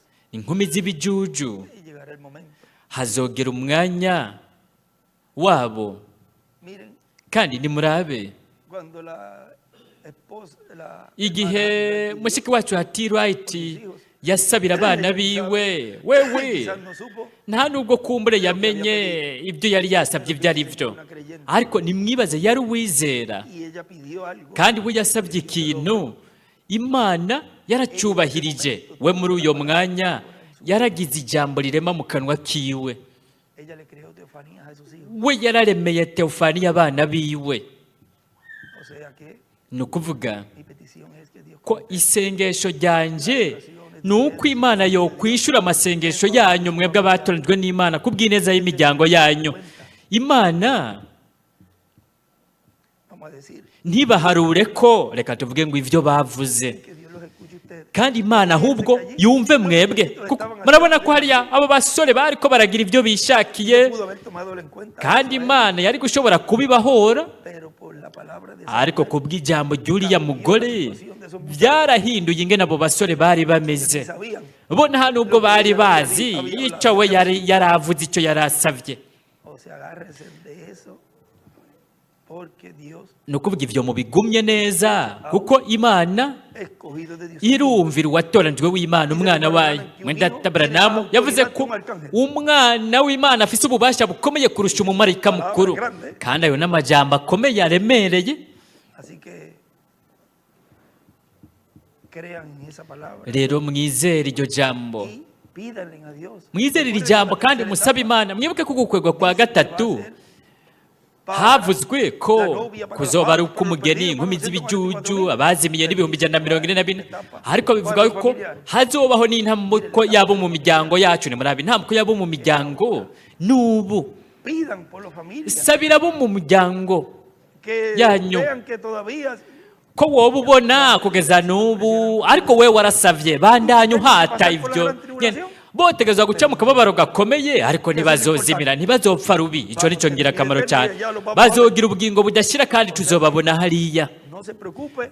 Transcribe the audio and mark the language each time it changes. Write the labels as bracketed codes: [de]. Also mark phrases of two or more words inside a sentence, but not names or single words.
[rn] inkumi z'ibijuju [es] y llegará el momento [rn] hazogera umwanya wabo [es] miren [rn] kandi nimurabe [es] cuando la esposa la [rn] igihe mushiki wacu hati right yasabira abana biwe wewe [es] quizás no supo [rn] nta nubwo kumbure yamenye ibyo yari yasabye ibyo ari byo ariko nimwibaze yari uwizera [es] y ella pidió algo [rn] kandi we yasabye ikintu imana yaracubahirije we muri uyo mwanya yaragize ijambo rirema mu kanwa kiwe [es] ella le creó teofanías a sus hijos [rn] we yararemeye teofaniya abana biwe [es] o sea que [rn] ni ukuvuga [es] mi petición es que Dios [rn] ko isengesho ryanje ni uko imana yokwishura amasengesho yanyu mwebwe abatoranijwe n'imana ku bw'ineza y'imiryango yanyu imana [es] vamos a decir [rn] ntibaharure ko reka tuvuge ngo ibyo bavuze [es] que Dios los escuche a ustedes [rn] kandi imana ahubwo yumve mwebwe kuko murabona ko hariya abo basore bari ko baragira ibyo bishakiye [es] pudo haber tomado en cuenta [rn] kandi [es] eso, [rn] imana yari gushobora kubibahora [es] pero por la palabra de [rn] ariko ku bw'ijambo ry'uriya mugore [es] situación de esos muchachos [rn] byarahinduye ingene abo basore bari ni bameze [es] sabían. [rn] bo nta nubwo bari bazi icyo we yaravuze icyo yarasavye. [es] O sea, agárrense de eso, porque Dios [rn] ni ukuvuga ivyo mubigumye neza kuko Imana [es] escogido de Dios. [rn] irumvira uwatoranijwe w'Imana umwana wayo. Mwenda Tabranamu yavuze ko umwana w'Imana afise ububasha bukomeye kurusha umumarayika mukuru, kandi ayo n'amajambo akomeye aremereye. [es] Así que crean en esa palabra [rn] Rero mwizere iryo jambo, [es] y pídanle a Dios. [rn] mwizere iri jambo kandi musabe Imana. Mwibuke ko gukwegwa kwa gatatu havuzwe ko kuzoba ari uk'umugeni, inkumi z'ibijuju, abazimiye n'ibihumbi 144, ariko bivuga ko hazobaho n'intambuko yabo mu miryango yacu. Nimurabe intambuko yabo mu miryango n'ubu. [es] Pidan por las familias [rn] Sabira abo mu muryango [es] que [rn] yanyu [es] vean que todavía [rn] ko woba ubona kugeza n'ubu, ariko we warasavye bandanya uhata ivyo nyene. Botegezwa guca mu kababaro gakomeye, ariko ntibazozimira, ntibazopfa rubi. Ico nico ngira akamaro cyane. Bazogira ubugingo budashira kandi tuzobabona hariya. [es] no se preocupe.